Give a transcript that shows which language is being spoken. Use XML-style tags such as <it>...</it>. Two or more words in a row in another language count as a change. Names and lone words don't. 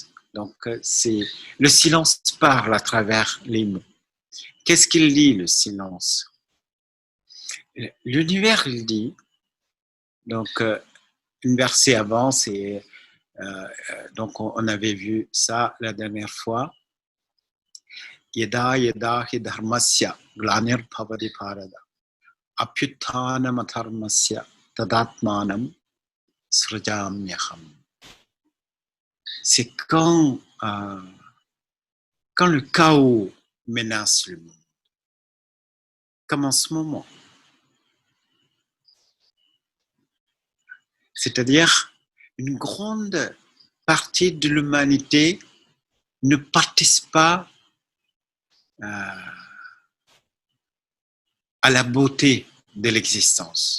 <fr>Donc, le silence parle à travers les mots. Qu'est-ce qu'il dit, le silence? L'univers, il dit, donc, une versée avant, c'est, donc on avait vu ça la dernière fois.</fr> <sa>यदा यदा हि धर्मस्य ग्लानिर् भवति भारत अभ्युत्थानम् अधर्मस्य तदात्मानं सृजाम्यहम्.</sa> <fr>C'est quand le chaos menace le monde, comme en ce moment. C'est-à-dire, une grande partie de l'humanité ne participe pas à la beauté de l'existence.</fr>